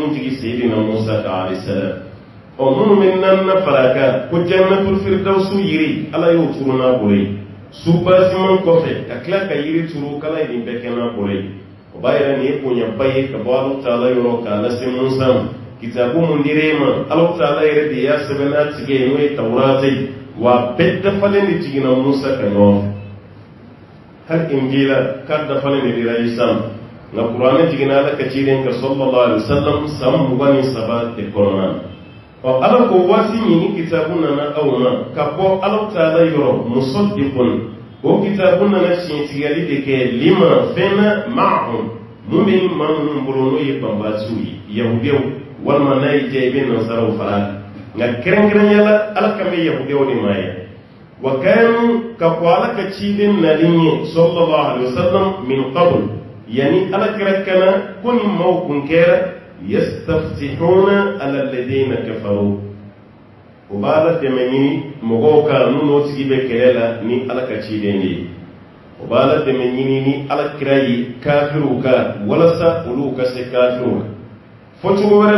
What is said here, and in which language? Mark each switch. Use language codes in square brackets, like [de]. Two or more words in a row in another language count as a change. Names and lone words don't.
[bm] mun jigi seyidina musa kan [ar] عليه السلام [bm] minnu bɛ naaninan fara a kan ko [ar] جنة الفردوس [bm] yiri ala y'o turu n'a bolo ye subasiman kɔfɛ ka tila ka yiri turu k'ala ye nin bɛɛ kɛ n'a bolo ye o b'a yɛrɛ nin ye bonyaba ye ka bɔ ala ta'ala yɔrɔ k'a lase musa ma kitabu mun dir'e ma ala ta'ala yɛrɛ de y'a sɛbɛn n'a tigɛ ye n'o ye tawurata ye wa bɛɛ dafalen de jiginna musa ka ɲɔgɔn fɛ hali injila k'a dafalen de dira isa ma nka kuranɛ jiginna ala ka ciden ka [ar] صلى الله عليه وسلم [bm] san 23 de kɔnɔna na ala ko waati min ni kitabu nana aw ma ka bɔ ala ta'ala yɔrɔ musaddiqun o kitabu nana tiɲɛtigɛli de kɛ lima fɛnna ma'ahum mun bɛ ni maa minnu bolo n'o ye banbaasiw ye yahudiyaw walima n'a ye diya i bɛ nasaraw fara nka kɛrɛnkɛrɛnya la ala kan bɛ yahudiyaw de ma ye wa kanu ka ko ala ka ciden nalen ye [ar] صلى الله عليه وسلم من قبل [bm] yani ala kɛra kana ko ni maaw kun kɛra [ar] يستفتحون على الذين كفروا [bm] o b'a la dɛmɛ ɲini mɔgɔw kan n'o tigi bɛ kɛlɛ la ni ala ka ciden de ye o b'a la dɛmɛ ɲini ni ala kira ye kafiruw kan walasa olu ka se kafiruw kan fɔ cogo wɛrɛ